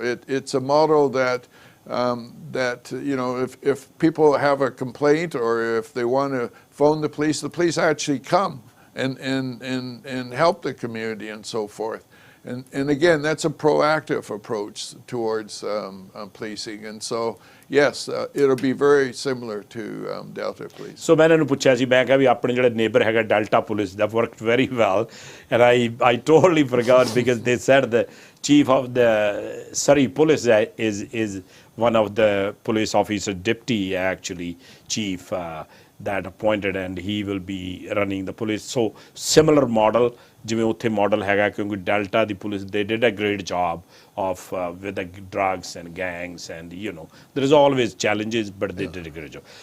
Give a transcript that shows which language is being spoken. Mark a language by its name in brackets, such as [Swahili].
[English] It's a model that, if people have a complaint or if they want to phone the police actually come and help the community and so forth. And again, that's a proactive approach towards policing. And so, yes, it'll be very similar to Delta Police. [Punjabi] So, ਮੈਂ ਇਹਨਾਂ ਨੂੰ ਪੁੱਛਿਆ ਸੀ, ਮੈਂ ਕਿਹਾ ਵੀ ਆਪਣੇ ਜਿਹੜੇ neighbor ਹੈਗਾ Delta Police, [English] that worked very well. And I totally forgot because they said the chief of the Surrey Police is one of the police officer, deputy actually chief that appointed, and he will be running the police. So, similar model. [Punjabi] ਜਿਵੇਂ ਉੱਥੇ model ਹੈਗਾ ਕਿਉਂਕਿ delta ਦੀ police [English] they did a great job of with the drugs and gangs, and there is always challenges, but they did a great job.